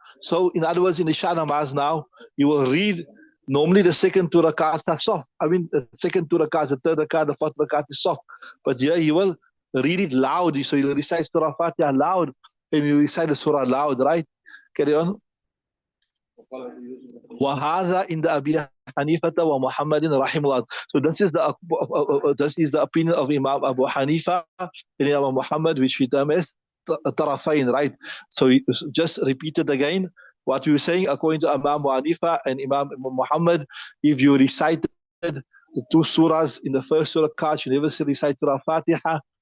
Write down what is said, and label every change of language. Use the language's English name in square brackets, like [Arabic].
[English] So in other words, in the Isha namaz now, you will read, normally the second 2 rakats are soft. I mean, the second 2 rakats, the third rakat, the fourth rakat is soft. But here he will read it loud. So he'll recite Surah Fatiha loud, and he'll recite the Surah loud, right? Carry on. [Arabic] وهذا عند أبي حنيفة ومحمد رحمه الله. [English] So this is the opinion of Imam Abu Hanifa and Imam Muhammad, which we term as tarafain, right? So just repeat it again. What we were saying, according to Imam Abu Hanifa and Imam Muhammad, if you recited the 2 surahs in the first surah, you never recite Surah Fatiha,